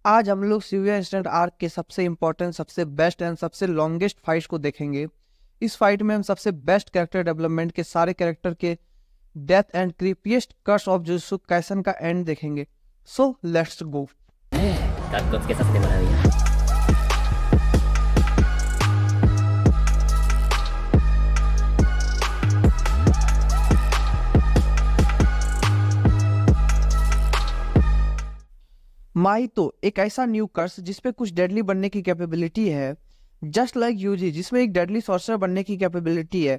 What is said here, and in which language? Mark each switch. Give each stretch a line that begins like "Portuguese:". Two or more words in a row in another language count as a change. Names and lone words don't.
Hindi: आज हम लोग शिविया इंस्टेंट आर्क के सबसे इम्पोर्टेंट, सबसे
English: best and
Hindi: सबसे
English: longest fights
Hindi: को देखेंगे। इस फाइट में हम सबसे बेस्ट
English: character development
Hindi: के सारे कैरेक्टर के
English: death and creepiest curse of Jujutsu Kaisen
Hindi: का एंड देखेंगे।
English: so let's go.
Japanese: かっこつけさせてもらうよ。
Hindi: माइतो एक ऐसा
English: new curse
Hindi: जिसपे कुछ डेडली बनने की कैपेबिलिटी है,
English: just like
Hindi: यूजी जिसमें एक
English: deadly sorcerer
Hindi: बनने की कैपेबिलिटी है।